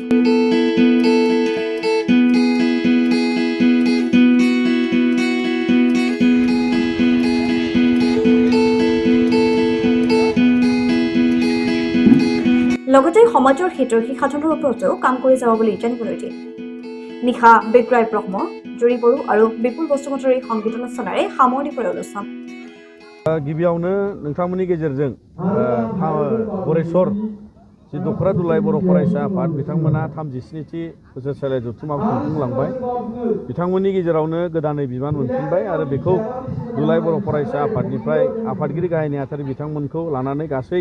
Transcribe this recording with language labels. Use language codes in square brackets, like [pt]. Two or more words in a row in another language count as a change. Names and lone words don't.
[as] লগতে সমাজৰ হিতৈষী সাধনৰ ওপৰতো কাম কৰি যাব বুলি জানিবলৈ দিয়ে। নিশা বিগ্ৰয় ব্ৰহ্ম জুৰি বড়ো আৰু বিপুল বসুমতাৰীৰ সংগীতানুষ্ঠানেৰে সামৰণি পৰে অনুষ্ঠান। [brx] गिबियावनो नोंथांमोननि गेजेरजों गुरेश्वर जि दखरा दुलाय बर' फरायसा आफाद बिथांमोना 37थि बोसोरसालि जथुम्माखौ खुंफुंलांबाय। बिथांमोननि गेजेरावनो गोदानै बिबान मोनफिनबाय आरो बेखौ दुलाय बर' फरायसा आफादनिफ्राय आफादगिरि गाहाय नेहाथारि बिथांमोनखौ लानानै गासै